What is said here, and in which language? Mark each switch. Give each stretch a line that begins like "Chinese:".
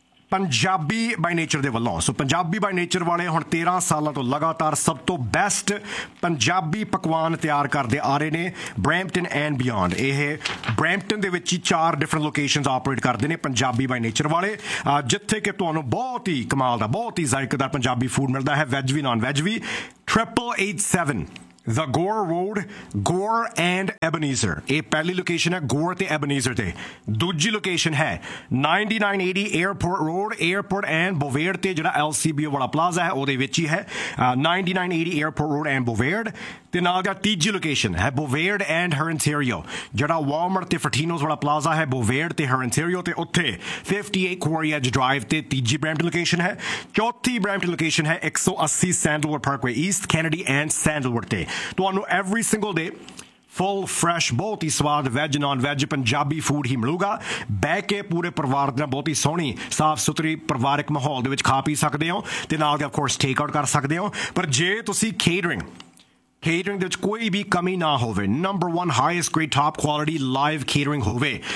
Punjabi: Punjabi by nature ਦੇ ਵੱਲੋਂ ਸੋ Punjabi by nature ਵਾਲੇ ਹੁਣ 13 ਸਾਲਾਂ ਤੋਂ ਲਗਾਤਾਰ ਸਭ ਤੋਂ ਬੈਸਟ ਪੰਜਾਬੀ ਪਕਵਾਨ ਤਿਆਰ ਕਰਦੇ ਆ ਰਹੇ ਨੇ ਬ੍ਰੈਂਪਟਨ ਐਂਡ ਬਿਯੋਂਡ ਇਹ ਬ੍ਰੈਂਪਟਨ ਦੇ ਵਿੱਚ ਹੀ 4 ਡਿਫਰੈਂਟ ਲੋਕੇਸ਼ਨਸ ਆਪਰੇਟ ਕਰਦੇ ਨੇ ਪੰਜਾਬੀ ਬਾਈ ਨੇਚਰ ਵਾਲੇ ਜਿੱਥੇ ਕਿ ਤੁਹਾਨੂੰ ਬਹੁਤ ਹੀ ਕਮਾਲ ਦਾ ਬਹੁਤ ਹੀ ਜ਼ਾਇਕੇਦਾਰ ਪੰਜਾਬੀ ਫੂਡ ਮਿਲਦਾ ਹੈ veg we non veg we
English: 888-7 The Gore Road, Gore and Ebenezer. This is the first location of Gore and Ebenezer. The second location is 9980 Airport Road, Airport and Bovaird, which is the LCBO Plaza. It is 9980 Airport Road and Bovaird. The third location is Bovaird and Her Ontario, which is Walmart and Fertino's Plaza. It is Bovaird and Her Ontario. It is 58 Quarry Edge Drive. The third Brampton location is 4th Brampton location is 180 Sandalwood Parkway East, Kennedy and Sandalwood.
Punjabi: ਤੁਹਾਨੂੰ
English: every single day full fresh
Punjabi: ਬਹੁਤ ਹੀ ਸਵਾਦ veg non veg Punjabi food ਹੀ ਮਿਲੂਗਾ ਬਹਿ ਕੇ ਪੂਰੇ ਪਰਿਵਾਰ ਦੇ ਨਾਲ ਬਹੁਤ ਹੀ ਸੋਹਣੀ ਸਾਫ਼ ਸੁਥਰੀ ਪਰਿਵਾਰਕ ਮਾਹੌਲ ਦੇ ਵਿੱਚ ਖਾ ਪੀ ਸਕਦੇ ਹੋ ਅਤੇ ਨਾਲ ਦੇ ਆਫਕੋਰਸ ਟੇਕ ਆਊਟ ਕਰ ਸਕਦੇ ਹੋ ਪਰ ਜੇ ਤੁਸੀਂ ਕੇਟਰਿੰਗ ਕੇਟਰਿੰਗ ਦੇ ਵਿੱਚ ਕੋਈ ਵੀ ਕਮੀ ਨਾ ਹੋਵੇ number 1 highest grade top quality live catering ਹੋਵੇ